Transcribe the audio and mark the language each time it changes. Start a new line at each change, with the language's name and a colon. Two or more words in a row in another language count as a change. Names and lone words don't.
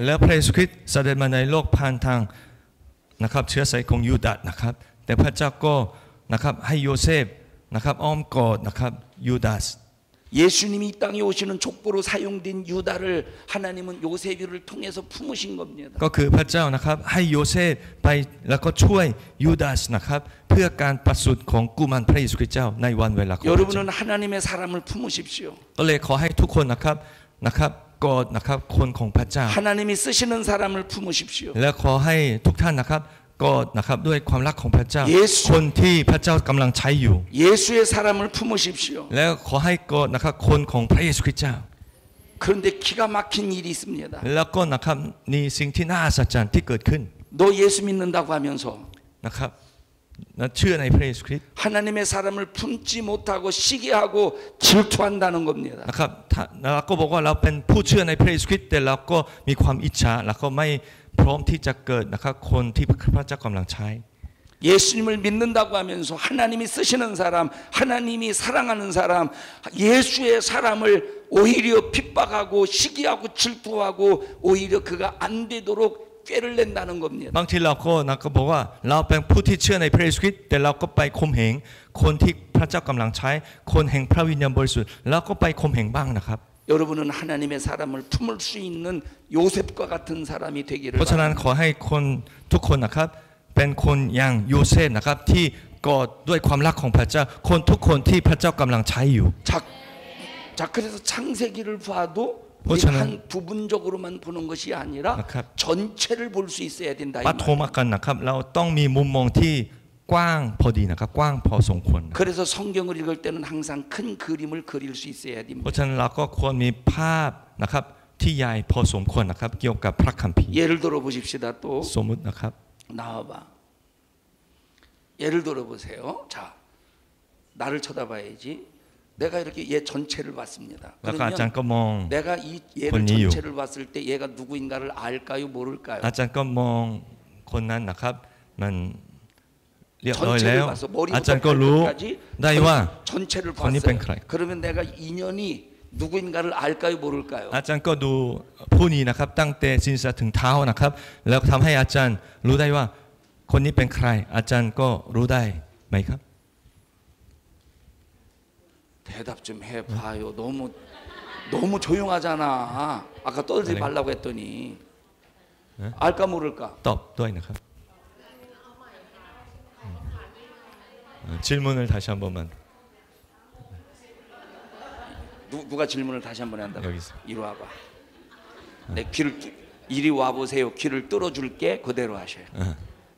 Thai: แล้วพระเยซูคริสต์เสด็จมาในโลกผ่านทางนะครับเชื้อสายของยูดาสนะครับแต่พระเจ้าก็นะครับให้โยเซฟนะครับอ้อมกอดนะครับยูดาส
Korean: 예수님이 이 땅에 오시는 족보로 사용된 유다를 하나님은 요셉을 통해서 품으신 겁니다.
Thai: ก็คือพระเจ้านะครับให้โยเซฟไปแล้วก็ช่วยยูดาสนะครับเพื่อการประสูติของกุมารพระเยซูคริสต์เจ้าในวันเวลาของพระเจ้า
Korean: 여러분은 하나님의 사람을 품으십시오.
Thai: ก็เลยขอให้ทุกคนนะครับกอดนะครับคนของพระเจ้า
Korean: 하나님이 쓰시는 사람을 품으십시오.
Thai: และขอให้ทุกท่านนะครับกอดนะครับด้วยความรักของพระเจ้า
Korean: 예수
Thai: คนที่พระเจ้ากำลังใช้อยู่
Korean: 예수의 사람을 품으십시오.
Thai: แล้วขอให้กอดนะครับคนของพระเยซูคริสต์เจ้า
Korean: 그런데 기가 막힌 일이 있습니다.
Thai: แล้วก็นะครับมีสิ่งที่น่าอัศจรรย์ที่เกิดขึ้น
Korean: 너 예수 믿는다고 하면서
Thai: นะครับเชื่อในพระเยซูคริสต์
Korean: 하나님의 사람을 품지 못하고 시기하고 질투한다는 겁니다.
Thai: นะครับเราก็บอกว่าเราเป็นผู้เชื่อในพระเยซูคริสต์แต่เราก็มีความอิจฉาแล้วก็ไม่พร้อมที่จะเกิดนะครับคนที่พระเจ้ากำลังใช้
Korean: 예수님을 믿는다고 하면서 하나님이 쓰시는 사람, 하나님이 사랑하는 사람, 예수의 사람을 오히려 핍박하고 시기하고 질투하고 오히려 그가 안 되도록 꾀를 낸다는 겁니다.
Thai: บางทีเราก็บอกว่าเราเป็นผู้ที่เชื่อในพระเยซูคริสต์แต่เราก็ไปข่มเหงคนที่พระเจ้ากำลังใช้คนแห่งพระวิญญาณบริสุทธิ์เราก็ไปข่มเหงบ้างนะครับ
Korean: 여러분은 하나님의 사람을 품을 수 있는 요셉과 같은 사람이 되기를
Thai: เพราะฉะนั้นขอให้คนทุกคนนะครับเป็นคนอย่างโยเซฟนะครับที่กอดด้วยความรักของพระเจ้าคนทุกคนที่พระเจ้ากำลังใช้อยู่
Korean: 자 그래서 창세기를 봐도 그렇잖아요. 한 부분적으로만 보는 것이 아니라
Thai: นะครับ
Korean: 전체를 볼 수 있어야 된다.
Thai: ปฐมกันนะครับเราต้องมีมุมมองที่กว้างพอดีนะครับกว้างพอสมควร
Korean: 그래서 성경을 읽을 때는 항상 큰 그림을 그릴 수 있어야
Thai: เพ
Korean: 됩니다.
Thai: ราะฉะนั้นเราก็ควรมีภาพนะครับที่ใหญ่พอสมควรนะครับเกี่ยวกับพระคัมภีร์
Korean: 예를 들어 보십시다. 또
Thai: สมมุตินะครับ
Korean: 나와봐. 예를 들어 보세요. 자, 나를 쳐다봐야지. 내가 이렇게 얘 전체를 봤습니다.
Thai: แล้วก็อาจารย์
Korean: 그러면
Thai: ก็มอง
Korean: 내가 이 얘를 본이유. 전체를 봤을 때 얘가 누구인가를 알까요, 모를까요?
Thai: อาจารย์ก็มองคนนั้นนะครับมันเรียบร้อยแล้ว
Korean: 전체를 봐서
Thai: อาจารย์
Korean: 머리부터
Thai: ก็รู้
Korean: 발끝까지
Thai: ได้ว่า
Korean: 전체를 건이 봤어요. 뱅크라이. 그러면 내가 인연이 누구인가를 알까요, 모를까요?
Thai: อาจารย์ก็ดูผู้นี้นะครับตั้งแต่ศีรษะถึงเท้านะครับแล้วทำให้อาจารย์รู้ได้ว่าคนนี้เป็นใครอาจารย์ก็รู้ได้ไหมครับ
Korean: 대답 좀 해봐요. 너무 조용하잖아. 아까 떠들지 그래. 말라고 했더니 네? 알까 모를까?
Thai: ตอบด้วยนะครับ
Korean: 질문을 다시 한 번만 누가 질문을 다시 한번 한다고? 여기서. 이리 와봐. 내 귀를 이리 와 보세요. 귀를 뚫어줄게. 그대로 하셔요.